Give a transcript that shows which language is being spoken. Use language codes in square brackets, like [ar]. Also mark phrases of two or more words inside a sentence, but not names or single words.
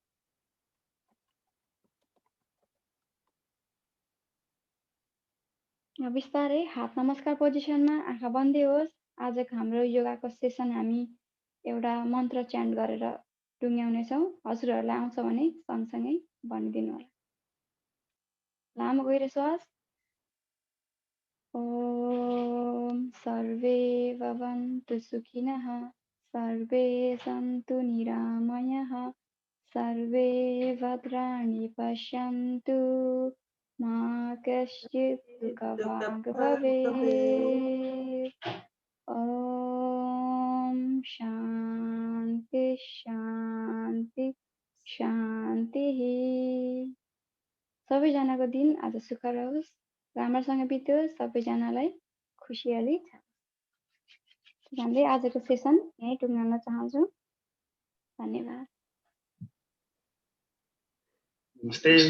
[ne] बिस्तारै हात नमस्कार पोजिसनमा आँखा बन्दै होस्। आजको हाम्रो योगाको सेसन हामी एउटा मन्त्र च्यान्ट गरेर टुङ्ग्याउनेछौँ। हजुरहरूलाई आउँछ भने सँगसँगै भनिदिनु होला। लामो गहिरो श्वास। [sa] ओम सर्वे भवन्तु सुखिनः, सर्वे सन्तु निरामयः, सर्वे भद्राणि पश्यन्तु, मा कश्चित् दुःखभाग् भवेत्। ओम शान्ति शान्ति शान्तिः। [ne] सबैजनाको दिन आज सुखर होस्, राम्रोसँग बित्योस्, सबैजनालाई खुसियाली छ। भन्दै आजको सेसन यहीँ टुङ्ग्याउन चाहन्छु। धन्यवाद। नमस्ते।